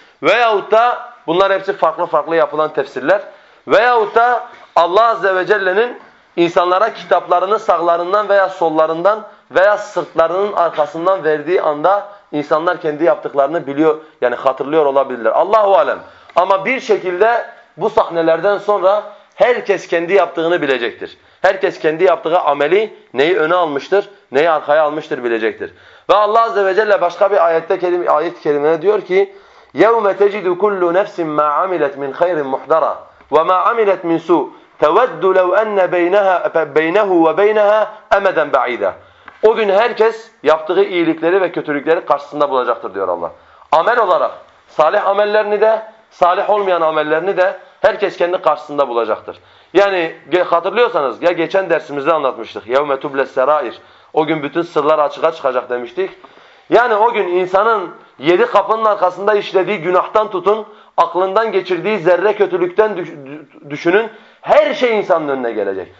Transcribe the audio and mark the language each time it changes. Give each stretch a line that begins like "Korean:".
Turkish: Veyahut da bunlar hepsi farklı farklı yapılan tefsirler. Veyahut da Allah Azze ve Celle'nin insanlara kitaplarını sağlarından veya sollarından veya sırtlarının arkasından verdiği anda insanlar kendi yaptıklarını biliyor, yani hatırlıyor olabilirler. Allahu alem. Ama bir şekilde bu sahnelerden sonra herkes kendi yaptığını bilecektir. Herkes kendi yaptığı ameli neyi öne almıştır, neyi arkaya almıştır bilecektir. Ve Allah Azze ve Celle başka bir ayet-i kerimede diyor ki
Arabic: يَوْمَ تَجِدُ كُلُّ نَفْسٍ مَا عَمِلَتْ مِنْ خَيْرٍ مُحْدَرًا وَمَا عَمِلَتْ مِنْ سُوءٍ تَوَدُّ لَوْ أَنَّ بَيْنَهُ وَبَيْنَهَا أَمَدًا بَعِيدًا.
Turkish: O gün herkes yaptığı iyilikleri ve kötülükleri karşısında bulacaktır diyor Allah. Amel olarak salih amellerini de, salih olmayan amellerini de herkes kendi karşısında bulacaktır. Yani hatırlıyorsanız ya geçen dersimizde anlatmıştık.
Arabic: يَوْمَ تُبْلَ السَّرَائِرِ.
Turkish: O gün bütün sırlar açığa çıkacak demiştik. Yani o gün insanın yedi kapının arkasında işlediği günahtan tutun, aklından geçirdiği zerre kötülükten düşünün, her şey insanın önüne gelecek.